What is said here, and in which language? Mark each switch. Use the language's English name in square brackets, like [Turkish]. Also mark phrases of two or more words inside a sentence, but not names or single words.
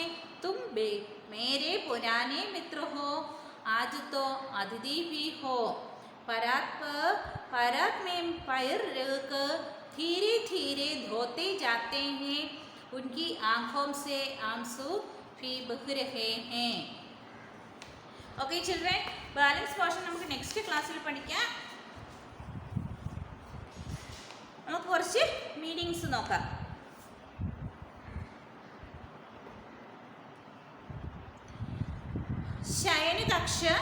[Hindi] तुम मेरे पुराने मित्र हो, आज तो अतिथि भी हो। परात में पैर रखकर धीरे धीरे धोते जाते हैं। उनकी आंखों से आंसू भी बह रहे हैं। [English] OK children, balance portion [Malayalam] നമുക്ക് [English] next classil [Malayalam] പഠിക്കാം. നമുക്ക് കുറച്ച് മീനിങ്സ് നോക്കാം. [Hindi] शयन कक्ष,